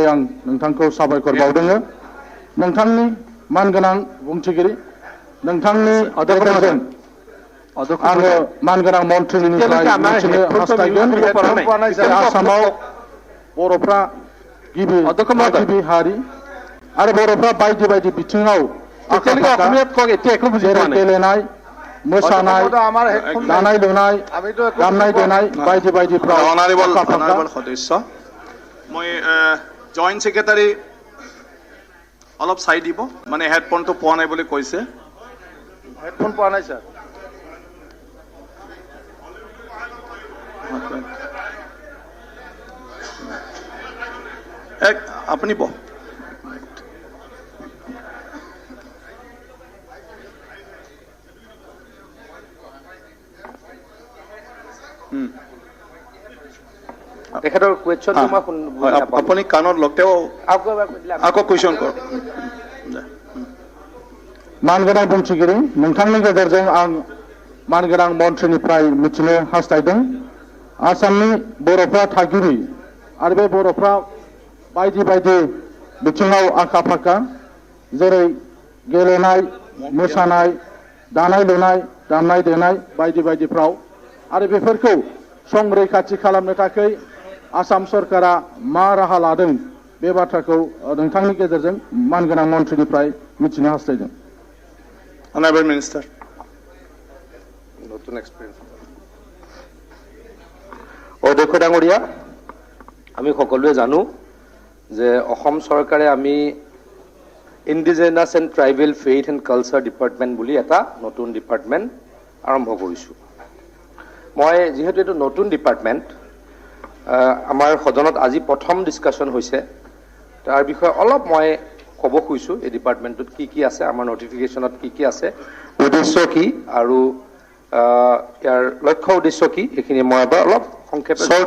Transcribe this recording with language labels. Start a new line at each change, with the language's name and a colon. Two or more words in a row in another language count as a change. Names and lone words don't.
Bodo: आं नोंथांखौ साबायखर बावदों नोंथांनि मानगोनां बुंथिगिरि नोंथांनि गेजेरजों आङो मानगोनां मन्थ्रिनिफ्राय मिथिनो हास्थायगोन आसामाव बर'फ्रा गिबि हारि आरो बर'फ्रा बायदि बायदि बिथिङाव जेरै गेलेनाय मोसानाय दानाय लुनाय दामनाय देनाय बायदि बायदिफ्राव
Assamese: সদস্য মই জয়েন্ট সেক্ৰেটাৰী অলপ চাই দিব মানে হেডফোনটো পোৱা নাই বুলি কৈছে হেডফোন পোৱা নাই স্যাৰ আপুনি বহ তেখেতৰ কুৱেশ্যনটো মই আপুনি কাণত লগতেও আকৌ কুৱেশ্যন কৰক
Bodo: मानगोनां बुंथिगिरि नोंथांनि गेजेरजों आं मानगोनां मन्थ्रिनिफ्राय मिथिनो हास्थायदों आसामनि बर'फ्रा थागिबि आरो बे बर'फ्रा बायदि बायदि बिथिङाव आखा फाखा जेरै गेलेनाय मोसानाय दानाय लुनाय दामनाय देनाय बायदि बायदिफ्राव आरो बेफोरखौ संरैखाथि खालामनो थाखाय आसाम सरकारा मा राहा लादों बे बाथ्राखौ नोंथांनि गेजेरजों मानगोनां मन्थ्रिनिफ्राय मिथिनो हास्थायदों
English: Honorable Minister.
Assamese: নতুন এক্সপিৰিয়েঞ্চ অধ্যক্ষ ডাঙৰীয়া আমি সকলোৱে জানো যে অসম চৰকাৰে আমি ইণ্ডিজিনাছ এণ্ড ট্ৰাইবেল ফেইথ এণ্ড কালচাৰ ডিপাৰ্টমেণ্ট বুলি এটা নতুন ডিপাৰ্টমেণ্ট আৰম্ভ কৰিছোঁ মই যিহেতু এইটো নতুন ডিপাৰ্টমেণ্ট আমাৰ সদনত আজি প্ৰথম ডিছকাশ্যন হৈছে তাৰ বিষয়ে অলপ মই ক'ব খুজিছোঁ এই ডিপাৰ্টমেণ্টটোত কি কি আছে আমাৰ নটিফিকেশ্যনত কি কি আছে উদ্দেশ্য কি আৰু ইয়াৰ লক্ষ্য উদ্দেশ্য কি এইখিনি মই এবাৰ অলপ সংক্ষেপে